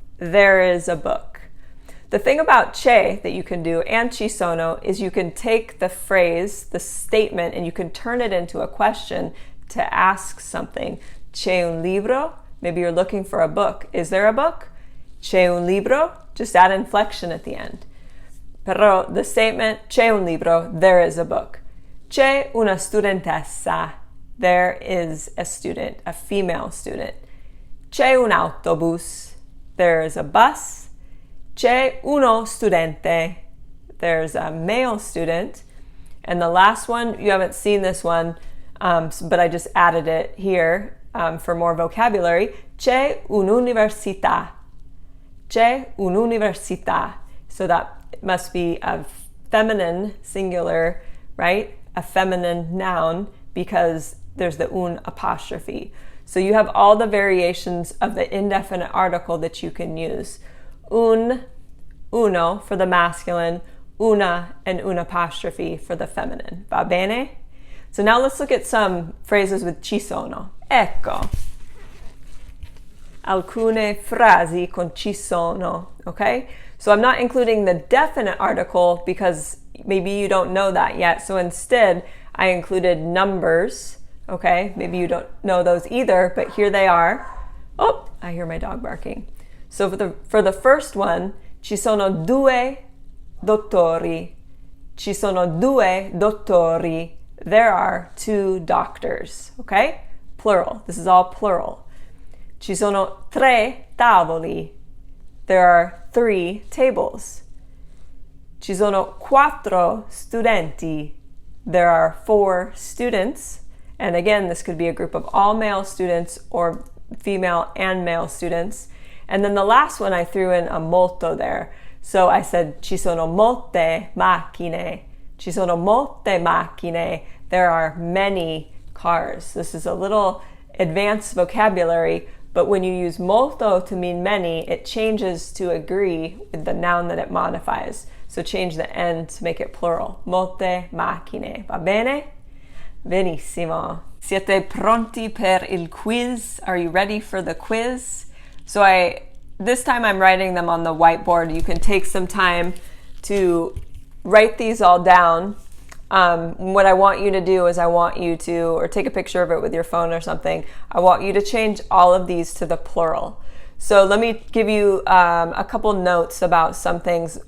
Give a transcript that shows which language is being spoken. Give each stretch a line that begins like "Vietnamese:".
English: There is a book. The thing about c'è that you can do and chisono is you can take the phrase, the statement, and you can turn it into a question to ask something.
Italian: C'è un libro?
English: Maybe you're looking for a book. Is there a book?
Italian: C'è un libro?
English: Just add inflection at the end.
Italian: Però
English: the statement,
Italian: c'è un libro,
English: there is a book.
Italian: C'è una studentessa.
English: There is a student, a female student.
Italian: C'è un autobus.
English: There is a bus.
Italian: C'è uno studente.
English: There's a male student. And the last one, you haven't seen this one, but I just added it here for more vocabulary.
Italian: C'è un'università. C'è un'università.
English: So that must be a feminine singular, right? A feminine noun because there's the un apostrophe. So you have all the variations of the indefinite article that you can use. Un, uno for the masculine, una and un apostrophe for the feminine.
Italian: Va bene?
English: So now let's look at some phrases with Chisono.
Italian: Ecco. Alcune frasi con Chisono, okay?
English: So I'm not including the definite article because maybe you don't know that yet. So instead, I included numbers, okay? Maybe you don't know those either, but here they are. Oh, I hear my dog barking. So for the first one,
Italian: ci sono due dottori. Ci sono due dottori.
English: There are two doctors, okay? Plural. This is all plural.
Italian: Ci sono tre tavoli.
English: There are three tables.
Italian: Ci sono quattro studenti.
English: There are four students. And again, this could be a group of all male students or female and male students. And then the last one, I threw in a molto there. So I said,
Italian: ci sono molte macchine. Ci sono molte macchine.
English: There are many cars. This is a little advanced vocabulary, but when you use molto to mean many, it changes to agree with the noun that it modifies. So change the N to make it plural.
Italian: Molte macchine. Va bene? Benissimo. Siete pronti per il quiz?
English: Are you ready for the quiz? So this time I'm writing them on the whiteboard. You can take some time to write these all down. What I want you to do is or take a picture of it with your phone or something. I want you to change all of these to the plural. So let me give you a couple notes about some things.